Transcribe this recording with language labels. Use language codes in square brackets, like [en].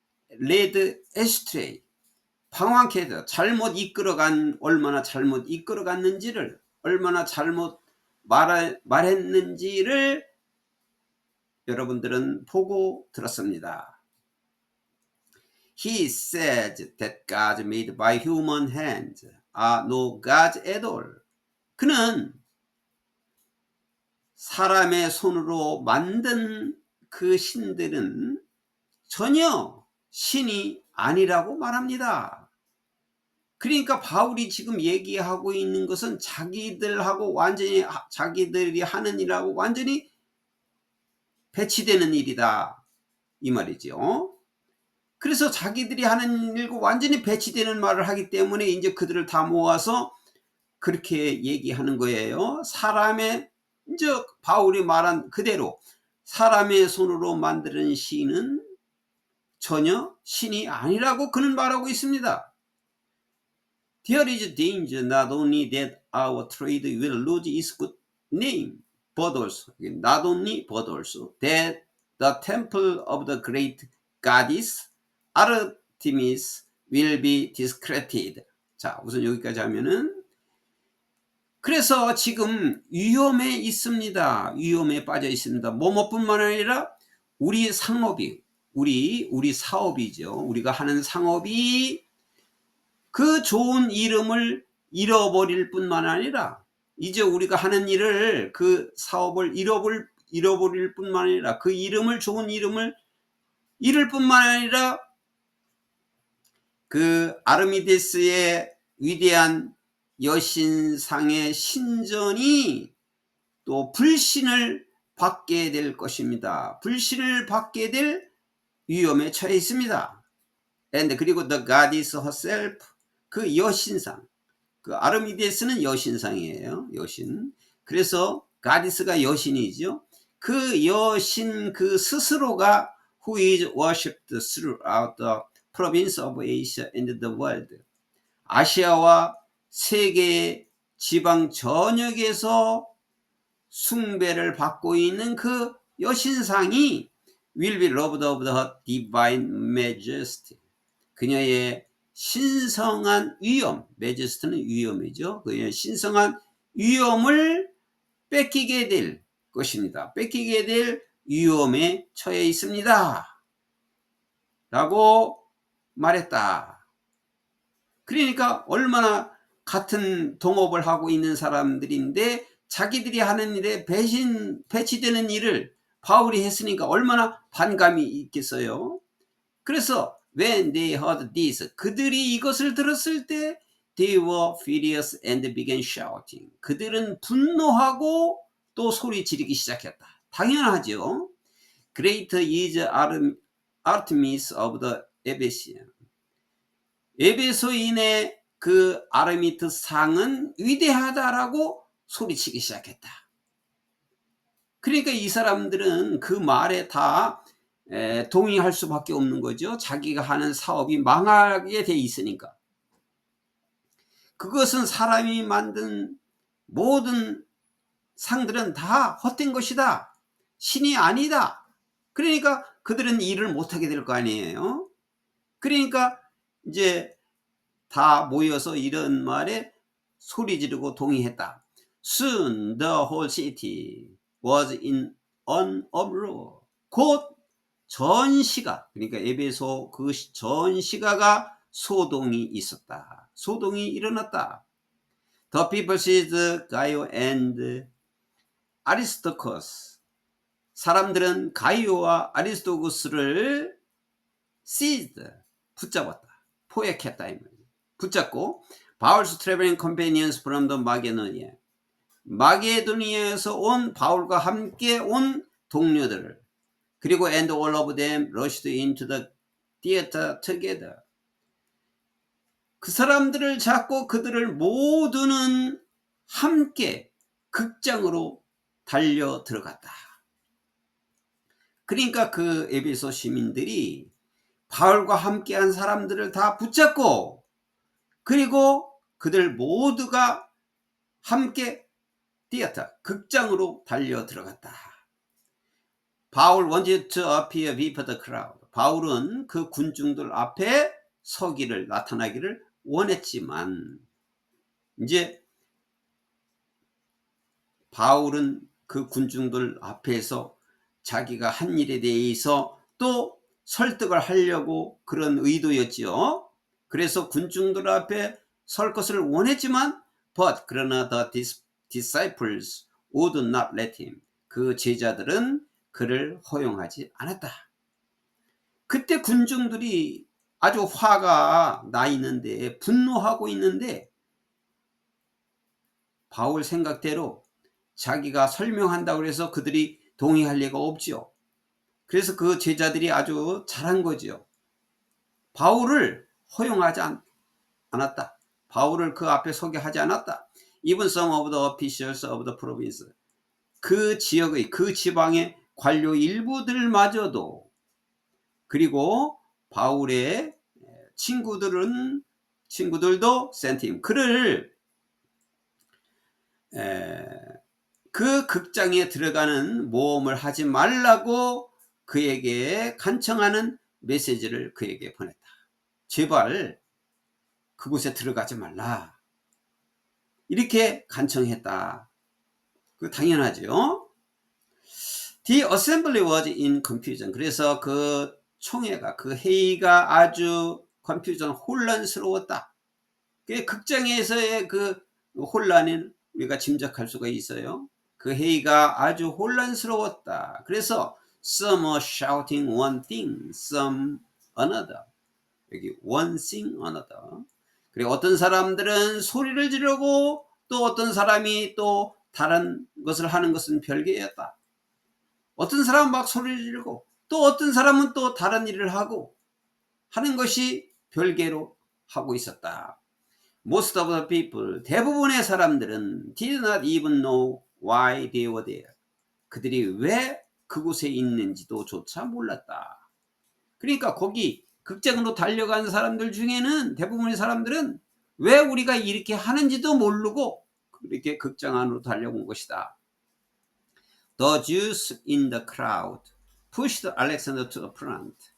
[ko] 레드 에스트레이, 방황케 해서 얼마나 잘못 이끌어갔는지를, 얼마나 잘못 말했는지를 여러분들은 보고 들었습니다. [en] He said that gods made by human hands are no gods at all. [ko] 그는 사람의 손으로 만든 그 신들은 전혀 신이 아니라고 말합니다. 그러니까 바울이 지금 얘기하고 있는 것은 자기들하고 완전히 자기들이 하는 일하고 완전히 배치되는 일이다 이 말이죠. 그래서 자기들이 하는 일과 완전히 배치되는 말을 하기 때문에 이제 그들을 다 모아서 그렇게 얘기하는 거예요. 사람의 이제 바울이 말한 그대로 사람의 손으로 만드는 신은 전혀 신이 아니라고 그는 말하고 있습니다. [en] There is danger not only that our trade will lose its good name, but also, not only but also that the temple of the great goddess Artemis will be discredited. [ko] 자, 우선 여기까지 하면은 그래서 지금 위험에 있습니다. 위험에 빠져 있습니다. 뭐뭐뿐만 아니라 우리 상업이 우리 사업이죠. 우리가 하는 상업이 그 좋은 이름을 잃어버릴 뿐만 아니라 이제 우리가 하는 일을 그 사업을 잃어버릴 뿐만 아니라 그 이름을 좋은 이름을 잃을 뿐만 아니라 그 아르미데스의 위대한 여신상의 신전이 또 불신을 받게 될 것입니다. 불신을 받게 될 위험에 처해 있습니다. And 그리고 [en] the goddess herself, [ko] 그 여신상, 그 아르미데스는 여신상이에요. 여신. 그래서 goddess가 여신이죠. 그 여신 그 스스로가 [en] who is worshipped throughout the province of Asia and the world. [ko] 아시아와 세계 지방 전역에서 숭배를 받고 있는 그 여신상이 [en] will be loved of the divine majesty. [ko] 그녀의 신성한 위엄, majesty는 위엄이죠. 그녀의 신성한 위엄을 뺏기게 될 것입니다. 뺏기게 될 위엄에 처해 있습니다. 라고 말했다. 그러니까 얼마나 같은 동업을 하고 있는 사람들인데 자기들이 하는 일에 배치되는 일을 바울이 했으니까 얼마나 반감이 있겠어요. [en] 그래서 when they heard this, [ko] 그들이 이것을 들었을 때 [en] they were furious and began shouting. [ko] 그들은 분노하고 또 소리 지르기 시작했다. 당연하죠. [en] Great is Artemis of the Ephesians. [ko] 에베소인의 그 아르미트 상은 위대하다라고 소리치기 시작했다. 그러니까 이 사람들은 그 말에 다 동의할 수밖에 없는 거죠. 자기가 하는 사업이 망하게 돼 있으니까. 그것은 사람이 만든 모든 상들은 다 헛된 것이다. 신이 아니다. 그러니까 그들은 일을 못하게 될 거 아니에요. 그러니까 이제 다 모여서 이런 말에 소리 지르고 동의했다. [en] Soon the whole city was in an uproar. [ko] 곧 전시가, 그러니까 에베소 그 전시가가 소동이 있었다. 소동이 일어났다. [en] The people seized Gaius and Aristarchus. [ko] 사람들은 가이오와 아리스토구스를 seized, 붙잡았다. 포획했다. 붙잡고 [en] Paul's traveling companions from the Macedonia. [ko] 마게도니아에서 온 바울과 함께 온 동료들을 그리고 [en] and all of them rushed into the theater together. [ko] 그 사람들을 잡고 그들을 모두는 함께 극장으로 달려 들어갔다. 그러니까 그 에베소 시민들이 바울과 함께한 사람들을 다 붙잡고 그리고 그들 모두가 함께 theater, 극장으로 달려 들어갔다. [en] 바울 wanted to appear before the crowd. [ko] 바울은 그 군중들 앞에 나타나기를 원했지만 이제 바울은 그 군중들 앞에서 자기가 한 일에 대해서 또 설득을 하려고 그런 의도였지요. 그래서 군중들 앞에 설 것을 원했지만 그러나 [en] the disciples would not let him. [ko] 그 제자들은 그를 허용하지 않았다. 그때 군중들이 아주 화가 나 있는데, 분노하고 있는데, 바울 생각대로 자기가 설명한다고 해서 그들이 동의할 리가 없지요. 그래서 그 제자들이 아주 잘한 거지요. 바울을 허용하지 않았다. 바울을 그 앞에 서게 하지 않았다. [en] Even some of the officials of the province. [ko] 그 지역의, 그 지방의 관료 일부들마저도, 그리고 바울의 친구들도 [en] sent him. [ko] 그를 그 극장에 들어가는 모험을 하지 말라고 그에게 간청하는 메시지를 그에게 보냈다. 제발 그곳에 들어가지 말라. 이렇게 간청했다. 그 당연하죠. [en] The assembly was in confusion. [ko] 그래서 그 총회가, 그 회의가 아주 confusion, 혼란스러웠다. 그 극장에서의 그 혼란은 우리가 짐작할 수가 있어요. 그 회의가 아주 혼란스러웠다. 그래서 [en] some are shouting one thing, some another. [ko] 여기 [en] one thing another. [ko] 그리고 어떤 사람들은 소리를 지르고 또 어떤 사람이 또 다른 것을 하는 것은 별개였다. 어떤 사람은 막 소리를 지르고 또 어떤 사람은 또 다른 일을 하고 하는 것이 별개로 하고 있었다. [en] Most of the people, [ko] 대부분의 사람들은 [en] did not even know why they were there. [ko] 그들이 왜 그곳에 있는지도 조차 몰랐다. 그러니까 거기 극장으로 달려간 사람들 중에는 대부분의 사람들은 왜 우리가 이렇게 하는지도 모르고 이렇게 극장 안으로 달려온 것이다. [en] The Jews in the crowd pushed Alexander to the front.